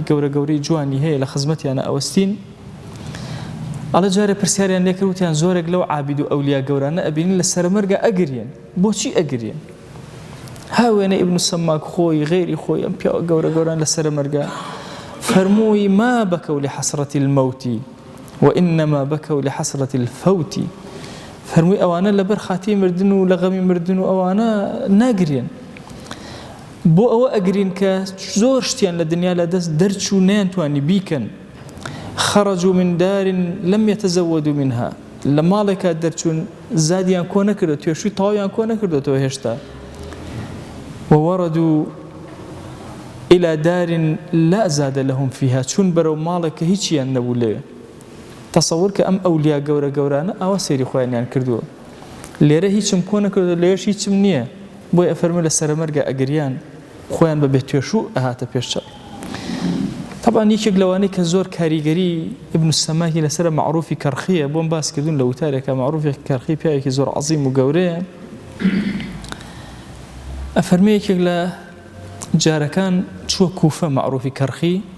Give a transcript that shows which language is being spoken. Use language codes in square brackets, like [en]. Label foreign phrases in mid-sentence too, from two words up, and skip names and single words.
[ckb] گەورە گەورەی جوانی هەیە لە خزمەتیانە ئەوەستین ئەڵە جارێ پرسیاریان لێ کردوتیان زۆرێک لەو عابید و ئەولیا گەورانە ئەبینین لە سەرمەرگە ئەگرێن بۆچی ئەگرێن هاوێنە ئیبن السەماک خۆی غێری خۆی ئەم پیاوە گەورە گەوران لە سەرمەرگە فەرمووی [ar] ما بكوا لحسرة الموت وإنما بكوا لحسرة الفوت [ckb] فەرمووی ئەوانە لەبەر خاتی مردن و لە غەمی مردن و ئەوانە ناگرێن بۆ ئەوە ئەگرین کە زۆر شتیان لە دنیا لە دەست دەرچوو نەیانتوانی بیکەن [ar] خرجوا من دار لم يتزودوا منها [ckb] لە ماڵێکا دەرچوون زادیان کۆ نەکردو توێشوی تەواویان کۆ نەکردوێتەوە هێشتا [ar] ووردوا إلى دار لا زاد لهم فيها [ckb] چون بەرەو ماڵێک کە هیچیان نەبوو لێ تصور کە ئەم ئەولیا گەورە گەورانە ئەوە سەیری خۆیانیان کردووە لێرە هیچم کۆ نەکردو لێرەش هیچم نییە بۆی ئەفەرمێ لە سەرمەرگە ئەگریان خۆیان بە بێتوێشوو ئەهاتە پێشچە طبعا یەکێک لەوانەی کە زۆر کاریگەری ئیبن السەماکی لەسەر معروفی کەرخیە بۆم باس کردوون لە وتارێکە معروفی کەرخی پیاوێکی زۆر عەزیم و گەورەیە ئەفەرمێ یەکێک لە جارەکان چووە کوفە معروفی کەرخی